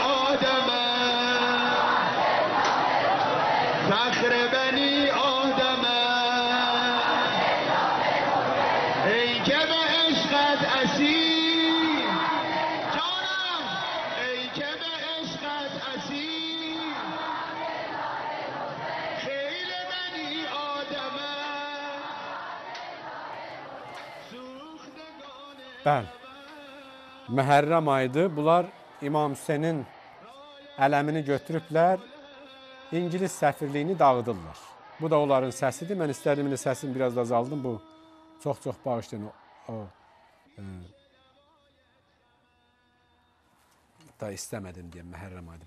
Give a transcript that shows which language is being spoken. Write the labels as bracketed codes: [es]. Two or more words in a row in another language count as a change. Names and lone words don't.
[fa] فخر بنی آدم ای که به عشقت اسیر جانم ای که به عشقت اسیر خیل بنی آدم سوختگان [az] Bəli. Məhərrəm aydı. Bunlar İmam Hüseynin ələmini götürüblər, İngilis səfirliyini dağıdırlar. Bu da onların səsidir. Mən istədim səsini biraz da azaldım. Bu çox bağışlayın. Da istəmədim deyə Məhərrəm aydı.